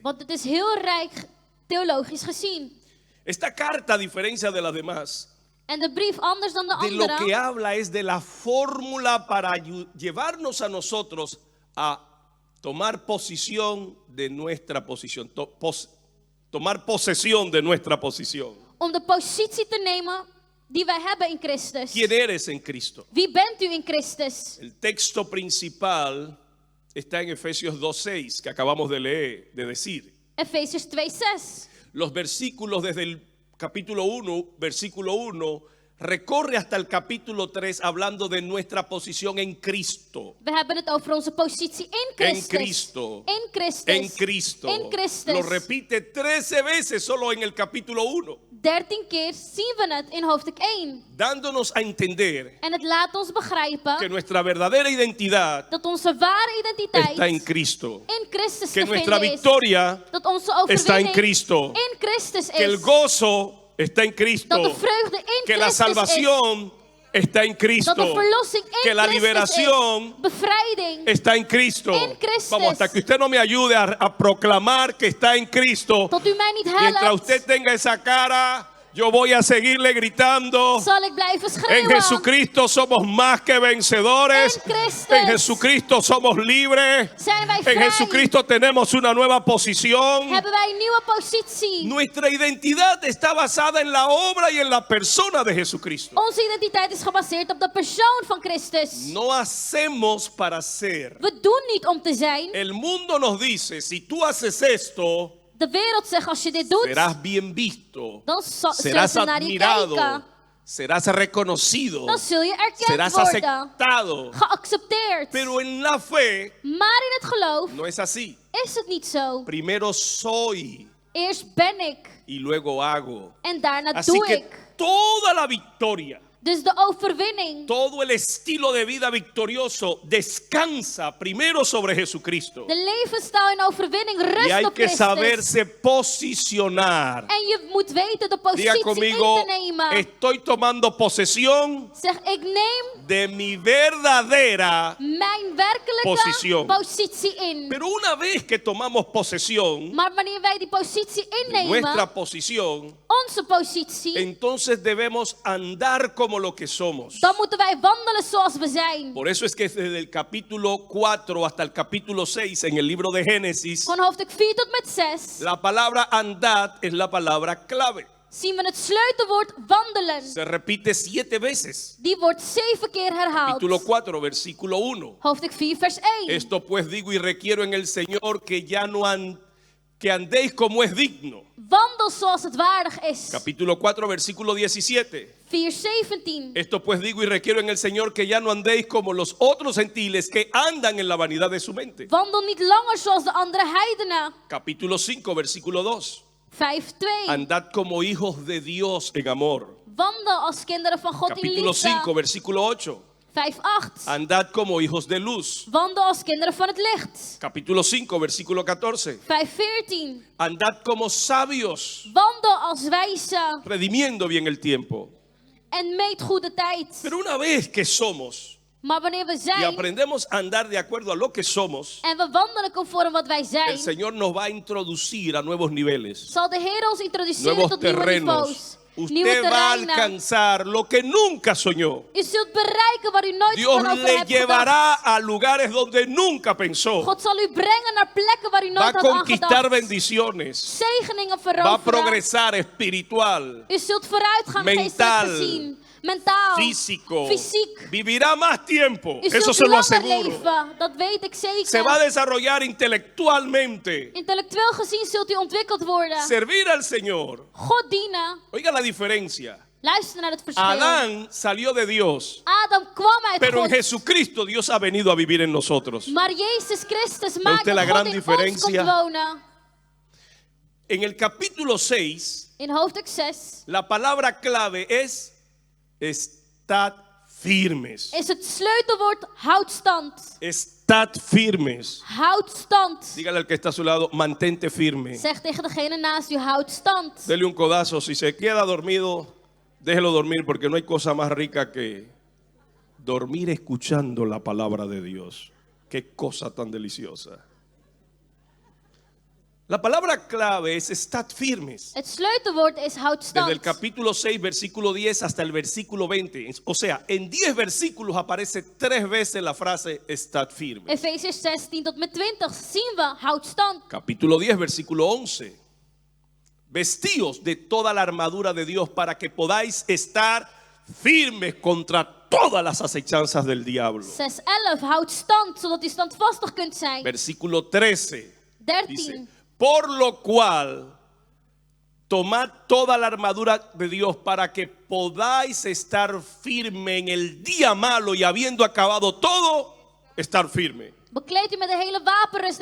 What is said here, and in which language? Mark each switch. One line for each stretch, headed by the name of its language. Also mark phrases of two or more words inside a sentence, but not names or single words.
Dutch: Want het is heel rijk theologisch gezien.
Spanish: Esta carta, a diferencia de las demás,
Dutch: En de brief, anders dan de
Spanish: de lo que
Dutch: andere,
Spanish: habla es de la fórmula para llevarnos a nosotros a tomar posición de nuestra posición, tomar posesión de nuestra posición.
Dutch: om de positie te nemen die wij hebben in Christus.
Spanish: ¿Quién eres en Cristo?
Dutch: Wie bent u in Christus?
Spanish: El texto principal está en Efesios 2:6 que acabamos de leer, de decir.
Dutch: Efesiërs 2:6.
Spanish: Los versículos desde el capítulo 1, versículo 1, recorre hasta el capítulo 3 hablando de nuestra posición en Cristo.
Dutch: We hebben het over onze positie in
Spanish: En
Dutch: Christus.
Spanish: Cristo.
Dutch: In Christus.
Spanish: En Cristo.
Dutch: In Christus.
Spanish: Lo repite 13 veces solo en el capítulo 1,
Dutch: 13 keer zien we het in hoofdstuk 1.
Spanish: dándonos a entender
Dutch: En het laat ons begrijpen
Spanish: que nuestra verdadera identidad
Dutch: dat onze ware identiteit
Spanish: está en Cristo,
Dutch: in Christus
Spanish: que
Dutch: te
Spanish: nuestra
Dutch: vinden is.
Spanish: victoria
Dutch: Dat onze
Spanish: está en
Dutch: overwinning
Spanish: Cristo,
Dutch: in Christus
Spanish: que el
Dutch: is.
Spanish: gozo está en Cristo,
Dutch: Dat de vreugde in
Spanish: que la
Dutch: Christus is.
Spanish: salvación está en
Dutch: Dat
Spanish: Cristo,
Dutch: de verlossing in
Spanish: que la
Dutch: Christus
Spanish: liberación
Dutch: is. Bevrijding
Spanish: está en Cristo.
Dutch: in Christus.
Spanish: Vamos, hasta que usted no me ayude a proclamar que está en Cristo,
Dutch: tot u mij niet
Spanish: mientras
Dutch: helpt.
Spanish: usted tenga esa cara, Yo voy a seguirle gritando.
Dutch: zal ik blijven
Spanish: En
Dutch: schreeuwen.
Spanish: Jesucristo somos más que vencedores.
Dutch: En Christus
Spanish: En Jesucristo somos libres.
Dutch: zijn wij
Spanish: En
Dutch: vrij.
Spanish: Jesucristo tenemos una nueva posición.
Dutch: Hebben wij een nieuwe positie.
Spanish: Nuestra identidad está basada en la obra y en la persona de Jesucristo.
Dutch: Onze identiteit is gebaseerd op de persoon van Christus.
Spanish: No hacemos para ser.
Dutch: We doen niet om te zijn.
Spanish: El mundo nos dice, si tú haces esto,
Dutch: De wereld zegt, als je dit doet,
Spanish: serás bien visto,
Dutch: dan zullen
Spanish: serás
Dutch: ze naar je
Spanish: admirado,
Dutch: kijken.
Spanish: serás reconocido,
Dutch: Dan zul je erkend
Spanish: serás
Dutch: worden.
Spanish: aceptado.
Dutch: Geaccepteerd.
Spanish: Pero en la fe
Dutch: Maar in het geloof
Spanish: no es así.
Dutch: is het niet zo.
Spanish: Primero soy
Dutch: Eerst ben ik
Spanish: y luego hago.
Dutch: en daarna
Spanish: Así
Dutch: doe
Spanish: que
Dutch: ik.
Spanish: toda la victoria,
Dutch: Dus de overwinning,
Spanish: todo el estilo de vida victorioso descansa primero sobre Jesucristo.
Dutch: de levensstijl en overwinning
Spanish: Y
Dutch: rust
Spanish: hay
Dutch: op
Spanish: que
Dutch: Christus.
Spanish: saberse posicionar.
Dutch: En je moet weten de
Spanish: Diga
Dutch: positie
Spanish: conmigo,
Dutch: in te nemen.
Spanish: estoy tomando posesión
Dutch: Zeg, ik neem
Spanish: de mi verdadera.
Dutch: mijn werkelijke Positie. positie in.
Spanish: Pero una vez que tomamos posesión
Dutch: Maar wanneer wij die positie
Spanish: de
Dutch: innemen,
Spanish: nuestra posición,
Dutch: onze positie,
Spanish: entonces debemos andar como lo que somos.
Dutch: dan moeten wij wandelen zoals we zijn.
Spanish: Por eso es que desde el capítulo 4 hasta el capítulo 6 en el libro de Génesis,
Dutch: Van hoofdstuk 4 tot met 6
Spanish: la palabra andad es la palabra clave.
Dutch: zien we het sleutelwoord wandelen.
Spanish: Se repite 7 veces.
Dutch: Die wordt 7 keer herhaald.
Spanish: Capítulo 4, versículo 1.
Dutch: Hoofdstuk 4 vers 1.
Spanish: Esto pues digo y requiero en el Señor que ya no que andéis como es digno.
Dutch: Wandel zoals het waardig is.
Spanish: Capítulo 4, versículo 17.
Dutch: 4:17.
Spanish: Esto pues digo y requiero en el Señor que ya no andéis como los otros gentiles que andan en la vanidad de su mente.
Dutch: Wandel niet langer zoals de andere heidenen.
Spanish: Capítulo 5, versículo 2.
Dutch: 5:2.
Spanish: Andad como hijos de Dios en amor.
Dutch: Wandel als kinderen van God in
Spanish: Capítulo 5,
Dutch: liefde.
Spanish: versículo 8.
Dutch: 5:8.
Spanish: Andad como hijos de luz.
Dutch: Wandel als kinderen van het licht.
Spanish: Capítulo 5, versículo 14.
Dutch: 5:14.
Spanish: Andad como sabios,
Dutch: Wandel als wijze
Spanish: redimiendo bien el tiempo.
Dutch: en meet goede tijd.
Spanish: Pero una vez que somos
Dutch: Maar wanneer we
Spanish: y
Dutch: zijn
Spanish: aprendemos a andar de acuerdo a lo que somos,
Dutch: en we wandelen conform wat wij
Spanish: el
Dutch: zijn,
Spanish: Señor nos va a introducir a nuevos niveles,
Dutch: zal de Heer ons introduceren
Spanish: nuevos
Dutch: tot nieuwe
Spanish: terrenos.
Dutch: niveaus. Nieuwe
Spanish: Usted va a
Dutch: terreinen.
Spanish: alcanzar lo que nunca soñó.
Dutch: U zult bereiken waar u nooit
Spanish: Dios
Dutch: van over
Spanish: le
Dutch: hebt
Spanish: llevará
Dutch: gedacht.
Spanish: a lugares donde nunca pensó.
Dutch: God zal u brengen naar plekken waar u
Spanish: Va a
Dutch: nooit had
Spanish: conquistar
Dutch: aangedacht.
Spanish: bendiciones.
Dutch: Zegeningen
Spanish: Va a
Dutch: veroveren.
Spanish: progresar espiritual,
Dutch: U zult vooruitgang
Spanish: mental,
Dutch: geestelijk gezien. Mentaal.
Spanish: físico.
Dutch: Fysiek.
Spanish: Vivirá más tiempo.
Dutch: U
Spanish: Eso
Dutch: zult
Spanish: se lo
Dutch: langer
Spanish: aseguro.
Dutch: leven. Dat weet ik zeker.
Spanish: Se va a desarrollar intelectualmente.
Dutch: Intellectueel gezien zult u ontwikkeld worden.
Spanish: Servir al Señor.
Dutch: God dienen.
Spanish: Oiga la diferencia.
Dutch: Luister naar het verschil.
Spanish: Adán salió de Dios,
Dutch: Adam kwam uit
Spanish: pero en
Dutch: God.
Spanish: Jesucristo Dios ha venido a vivir en nosotros.
Dutch: Maar Jezus Christus maakt
Spanish: usted la
Dutch: dat
Spanish: gran
Dutch: God in ons
Spanish: diferencia?
Dutch: komt wonen.
Spanish: En el capítulo 6,
Dutch: In hoofdstuk 6
Spanish: la palabra clave es estad firmes.
Dutch: is het sleutelwoord houd stand.
Spanish: Estad firmes.
Dutch: Houd stand.
Spanish: Dígale al que está a su lado, mantente firme.
Dutch: Zeg tegen degene naast u, houd stand.
Spanish: Dele un codazo. Si se queda dormido, déjelo dormir porque no hay cosa más rica que dormir escuchando la palabra de Dios. Qué cosa tan deliciosa. La palabra clave es estad firmes.
Dutch: Het sleutelwoord is houd
Spanish: Desde
Dutch: stand.
Spanish: el capítulo 6, versículo 10 hasta el versículo 20. O sea, en 10 versículos aparece 3 veces la frase estad firmes.
Dutch: Efesiërs 16 tot met 20 zien we houd stand.
Spanish: Capítulo 10, versículo 11. Vestíos de toda la armadura de Dios para que podáis estar firmes contra todas las acechanzas del diablo.
Dutch: 6:11 houd stand zodat u standvastig kunt zijn.
Spanish: Versículo 13 dice,
Dutch: 13
Spanish: por lo cual tomad toda la armadura de Dios para que podáis estar firme en el día malo y habiendo acabado todo, estar firme.
Dutch: bekleed u met de hele wapenrusting